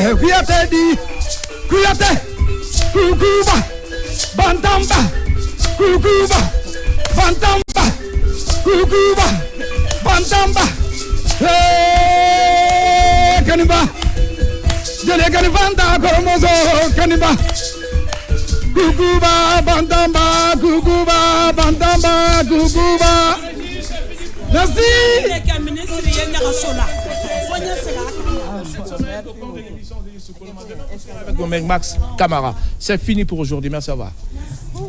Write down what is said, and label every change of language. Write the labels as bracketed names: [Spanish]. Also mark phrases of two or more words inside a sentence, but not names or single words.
[Bambara] kuyate di kuyate kukuba bantamba kukuba bantamba kukuba bantamba kanimba jele kanivanda koromozo kanimba kukuba bantamba kukuba bantamba kukuba merci. [French] Max Camara, c'est fini pour aujourd'hui. Merci, au revoir.